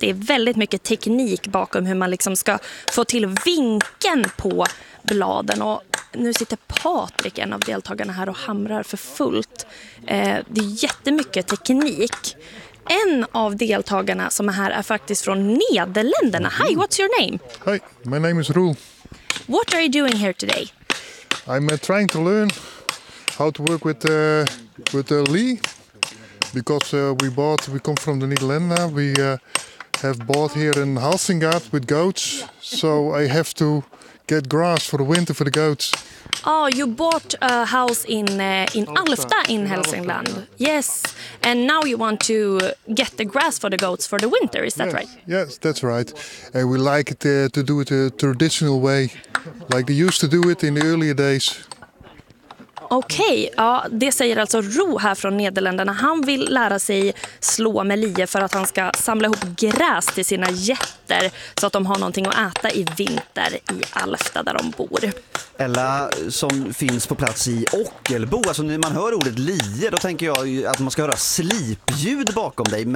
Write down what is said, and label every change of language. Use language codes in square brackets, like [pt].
[sv] Det är väldigt mycket teknik bakom hur man liksom ska få till vinkeln på bladen. Och nu sitter Patrik, en av deltagarna här, och hamrar för fullt. Det är jättemycket teknik. En av deltagarna som är här är faktiskt från Nederländerna. [en] Hi, what's your name? Hi, my name is Roel. What are you doing here today? I'm trying to learn how to work with Lee, because we come from the Netherlands. We have bought here in Halsingaard with goats, so I have to get grass for the winter for the goats. Oh, you bought a house in Alfta in Hälsingland. Yeah. Yes, and now you want to get the grass for the goats for the winter, is that right? Yes, that's right. And we like it to do it a traditional way, like they used to do it in the earlier days. [sv] Okej, okay. Ja, det säger alltså Ro här från Nederländerna. Han vill lära sig slå med lie för att han ska samla ihop gräs till sina getter så att de har någonting att äta i vinter i Alfta där de bor. Ella, som finns på plats i Ockelbo. Alltså när man hör ordet lie, då tänker jag ju att man ska höra slipljud bakom dig.